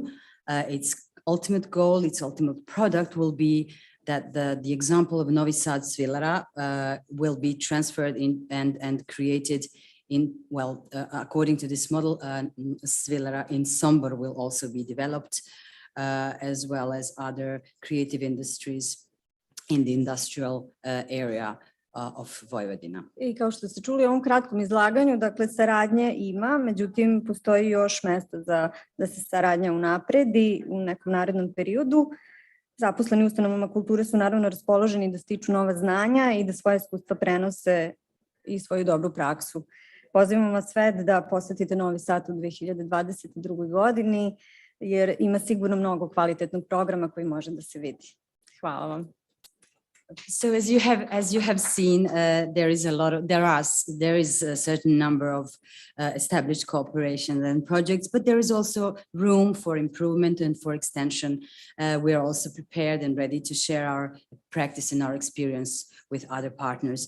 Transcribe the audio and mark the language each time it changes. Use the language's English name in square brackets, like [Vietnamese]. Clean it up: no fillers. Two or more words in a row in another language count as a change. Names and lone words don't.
[English] Its ultimate goal, its ultimate product will be that the example of Novi Sad Svilara will be transferred in and created in, according to this model, Svilara in Sombor will also be developed, as well as other creative industries in the industrial area of Vojvodina. [Serbian] I kao što ste čuli u ovom kratkom izlaganju, dakle, saradnje ima, međutim, postoji još mesta da se saradnja unapredi u nekom narednom periodu. Zaposleni u ustanovama kulture su naravno raspoloženi da stiču nova znanja i da svoje iskustva prenose i svoju dobru praksu. Pozivam vas sve da posetite Novi Sad u 2022. godini, jer ima sigurno mnogo kvalitetnog programa koji može da se vidi. Hvala vam. [English] So as you have seen, there is a certain number of established cooperation and projects, but there is also room for improvement and for extension. We are also prepared and ready to share our practice and our experience with other partners.